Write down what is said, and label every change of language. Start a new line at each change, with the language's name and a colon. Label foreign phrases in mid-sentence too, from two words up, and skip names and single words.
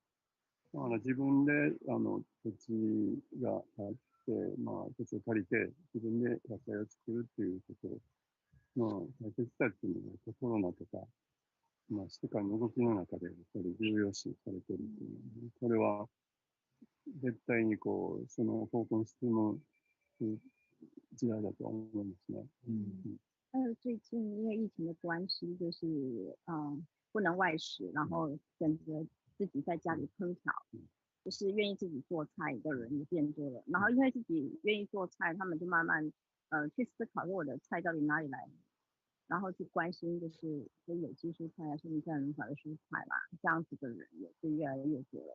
Japanese: だから自分で土地があって、土地を借りて自分で野菜を作るっていうことの大切さっていうのがコロナとか、世界の動きの中でやっぱり重要視されてるっていうの、これは絶対にその方向に進む时代だと思いますね。
Chinese: 最近因为疫情的关系，就是不能外食，然后选择自己在家里烹调，就是愿意自己做菜的人也变多了。然后因为自己愿意做菜，他们就慢慢去思考说我的菜到底哪里来，然后去关心就是有机蔬菜啊，甚至像人法的蔬菜啦，这样子的人也是越来越多了。